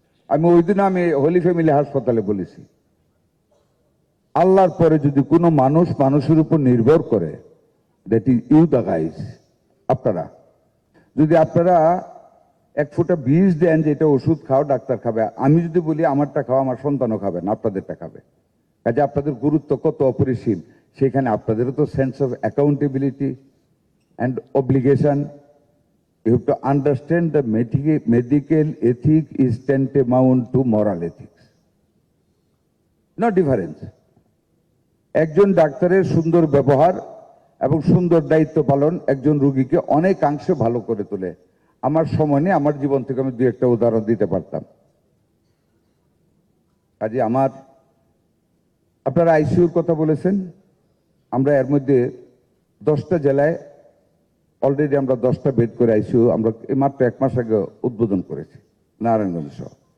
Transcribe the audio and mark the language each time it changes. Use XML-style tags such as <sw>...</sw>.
<bn>আমি ওই দিন আমি হোলি ফ্যামিলি হাসপাতালে বলেছি, আল্লাহর পরে যদি কোনো মানুষ মানুষের উপর নির্ভর করে,</bn> <en>That is you the guys.</en> <bn>আপনারা যদি আপনারা এক ফোঁটা বীজ দেন যে এটা ওষুধ খাও, ডাক্তার খাবে। আমি যদি বলি আমারটা খাও, আমার সন্তানও খাবে না, আপনাদেরটা খাবে। কাজে আপনাদের গুরুত্ব কত অপরিসীম, সেখানে আপনাদেরও তো</bn> <en>Sense of accountability and obligation. You have to understand the medical ethic is tantamount to moral ethics. No difference.</en> <bn>একজন ডাক্তারের সুন্দর ব্যবহার এবং সুন্দর দায়িত্ব পালন একজন রোগীকে অনেকাংশে ভালো করে তোলে। আমার সময় নেই, আমার জীবন থেকে আমি 2-1টা উদাহরণ দিতে পারতাম। কাজে আপনারা আইসিইউর কথা বলেছেন, আমরা এর মধ্যে 10টা জেলায় অলরেডি আমরা 10টা বেড করে আইসিইউ আমরা মাত্র 1 মাস আগে উদ্বোধন করেছি, নারায়ণগঞ্জ সহ।</bn>